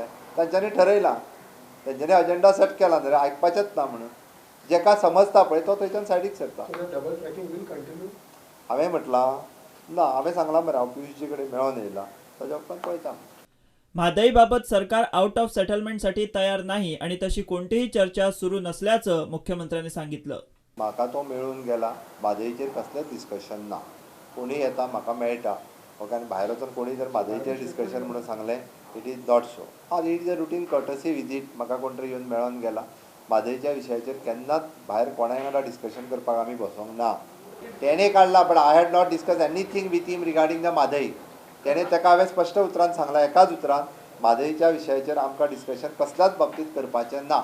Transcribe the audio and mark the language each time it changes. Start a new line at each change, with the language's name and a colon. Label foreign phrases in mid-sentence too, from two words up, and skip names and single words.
Konkani: तांच्यांनी ठरयलां, तेंच्यांनी अजेंडा सेट केला न्ही रे, आयकपाचेंच ना म्हणून. जेका समजता पळय तो थंयच्यान सायडीक सरता. हांवें म्हटलां ना, हांवें सांगलां मरे, हांव पियुशजी कडेन मेळोन येयला, ताच्या उपरांत पळयता.
Marathi: म्हादईबाबत सरकार
English: out of
Marathi: सेटलमेंटसाठी तयार नाही आणि तशी कोणतीही चर्चा सुरू नसल्याचं मुख्यमंत्र्यांनी सांगितलं.
Konkani: म्हाका तो मेळून गेला, म्हादईचेर कसलेंच डिस्कशन ना. कोणी येता म्हाका मेळटा. ओके, आनी भायर वचून कोणी जर म्हादईचेर डिस्कशन म्हणून सांगलें,
English: It is not so. It is a routine courtesy visit.
Konkani: म्हाका कोण तरी येवन मेळोन गेला. म्हादईच्या विशयाचेर केन्नाच भायर कोणाय वांगडा डिस्कशन करपाक आमी बसोंक ना. तेणें काडला,
English: But I had not discuss anything with him regarding the Mhadei.
Konkani: तेणें ताका हांवें स्पश्ट उतरान सांगलां, एकाच उतरान, म्हादईच्या विशयाचेर आमकां डिस्कशन कसल्याच बाबतींत करपाचें ना.